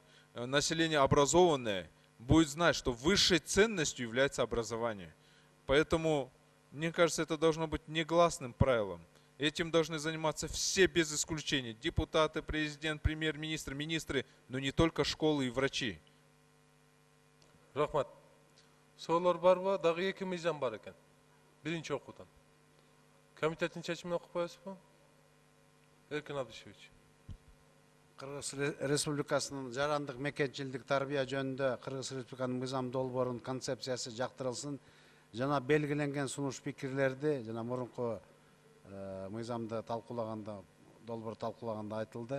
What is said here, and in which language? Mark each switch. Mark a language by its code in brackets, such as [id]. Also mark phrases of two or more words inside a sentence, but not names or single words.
[ru] Население образованное будет знать, что высшей ценностью является образование. Поэтому, мне кажется, это должно быть негласным правилом. Этим должны заниматься все без исключения. Депутаты, президент, премьер-министр, министры, но не только школы и врачи. [ky] Рахмат. Соолор барбы? Дагы эки мыйзам бар экен. Биринчи окуудан. Комитеттин чечимин окуп коесузбу? Эркин Абдышевич. Кыргыз Республикасынын жарандык мекенчилдик тарбия жөнүндө Кыргыз Республиканын мыйзам долбоорунун концепциясы жактырылсын жана белгиленген сунуш пикирлерди жана мурунку мыйзамды талкуулаганда, долбоор талкуулаганда айтылды.